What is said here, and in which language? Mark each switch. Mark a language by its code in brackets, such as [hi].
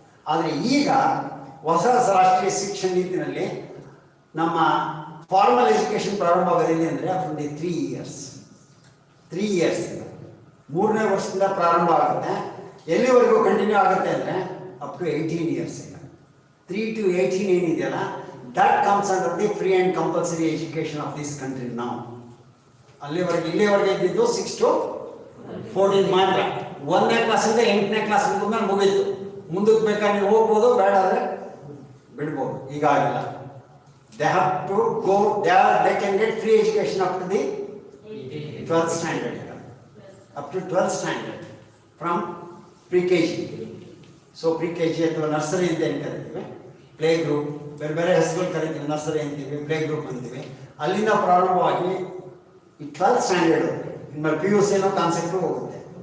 [kn] ಆದರೆ ಈಗ ಹೊಸ ರಾಷ್ಟ್ರೀಯ ಶಿಕ್ಷಣ ನೀತಿನಲ್ಲಿ ನಮ್ಮ ಫಾರ್ಮಲ್ ಎಜುಕೇಷನ್ ಪ್ರಾರಂಭ ಆಗೋದಿಲ್ಲ ಅಂದರೆ [en] from the 3 years [kn] 3ನೇ ವರ್ಷದಿಂದ ಪ್ರಾರಂಭ ಆಗುತ್ತೆ. ಎಲ್ಲಿವರೆಗೂ ಕಂಟಿನ್ಯೂ ಆಗುತ್ತೆ ಅಂದರೆ [en] Up to 18 years. 3 to 18 ಏನಿದೆಯಲ್ಲ, that comes under the free and compulsory education of this country now. [kn] ಇಲ್ಲಿವರೆಗೆ ಇದ್ದಿದ್ದು 6 to 14 ಮಾತ್ರ. 1ನೇ ಕ್ಲಾಸಿಂದ 8ನೇ ಕ್ಲಾಸ್ ಮೇಲೆ ಮುಗೀತು. ಮುಂದಕ್ಕೆ ಬೇಕಾದ್ರೆ ನೀವು ಹೋಗ್ಬೋದು, ಬೇಡ ಆದರೆ ಬಿಡ್ಬೋದು. ಈಗ ಆಗಿಲ್ಲ. [en] They have to go, they can get free education up to the 12th standard, up to 12th standard from pre K G. [kn] So pre K G ಅಥವಾ ನರ್ಸರಿ ಅಂತ ಏನು ಕರಿತೀವಿ, ಪ್ಲೇ ಗ್ರೂಪ್, ಬೇರೆ ಬೇರೆ ಹೆಸರುಗಳು ಕರಿತೀವಿ, ನರ್ಸರಿ ಅಂತೀವಿ, ಪ್ಲೇ ಗ್ರೂಪ್ ಅಂತೀವಿ. ಅಲ್ಲಿಂದ ಪ್ರಾರಂಭವಾಗಿ ಈ 12th ಸ್ಟ್ಯಾಂಡರ್ಡ್ ಇನ್ಮೇಲೆ ಪಿ ಯು ಸಿ ಅನ್ನೋ ಕಾನ್ಸೆಪ್ಟು ಹೋಗುತ್ತೆ.